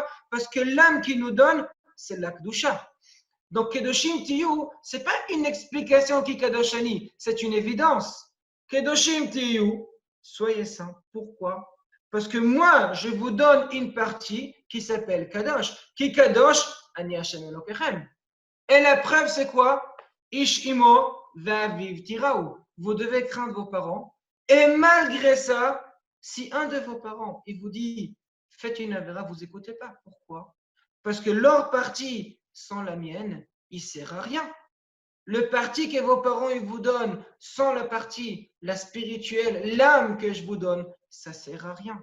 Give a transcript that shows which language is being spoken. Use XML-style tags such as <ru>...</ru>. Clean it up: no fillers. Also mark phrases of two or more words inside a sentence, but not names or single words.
<fr>Parce que l'âme qu'il nous donne, c'est la Kedusha. Donc,</fr> <he>קדושים תהיו,</he> <fr>ce n'est pas une explication</fr> <he>כי קדוש אני,</he> <fr>c'est une évidence.</fr> <he>קדושים תהיו,</he> <fr>soyez saints. Pourquoi? Parce que moi, je vous donne une partie qui s'appelle Kadosh.</fr> <he>כי קדוש, אני ה' אלוקיכם.</he> <fr>Et la preuve, c'est quoi?</fr> <he>איש אמו ואביו תיראו.</he> <fr>Vous devez craindre vos parents. Et malgré ça, si un de vos parents, il vous dit, faites une avéra, vous n'écoutez pas. Pourquoi? Parce que leur partie sans la mienne, il ne sert à rien. Le parti que vos parents ils vous donnent sans la partie, la spirituelle, l'âme que je vous donne, ça ne sert à rien.</fr>